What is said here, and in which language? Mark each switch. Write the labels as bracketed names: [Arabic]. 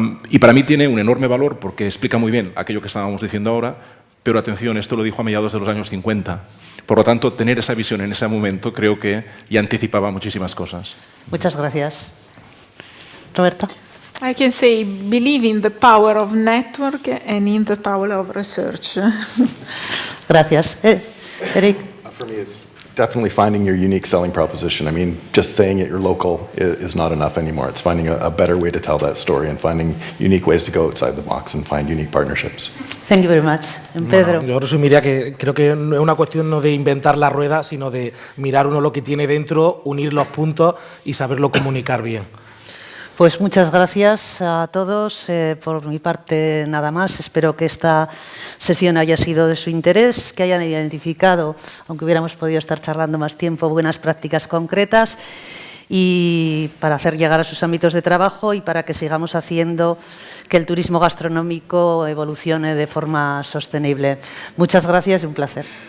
[Spanish] Y para mí tiene un enorme valor porque explica muy bien aquello que estábamos diciendo ahora, pero atención, esto lo dijo a mediados de los años 50. Por lo tanto, tener esa visión en ese momento creo que ya anticipaba muchísimas cosas. Muchas gracias. Roberta. [English] I can say believe in the power of network and in the power of research. [Spanish] Gracias. Eric. [English] For me, it's definitely finding your unique selling proposition. I mean, just saying it you're local is not enough anymore. It's finding a better way to tell that story and finding unique ways to go outside the box and find unique partnerships. Thank you very much. Pedro. [Spanish] Yo resumiría que creo que no es una cuestión no de inventar la rueda, sino de mirar uno lo que tiene dentro, unir los puntos y saberlo comunicar bien. Pues muchas gracias a todos. Por mi parte, nada más. Espero que esta sesión haya sido de su interés, que hayan identificado, aunque hubiéramos podido estar charlando más tiempo, buenas prácticas concretas y para hacer llegar a sus ámbitos de trabajo y para que sigamos haciendo que el turismo gastronómico evolucione de forma sostenible. Muchas gracias y un placer.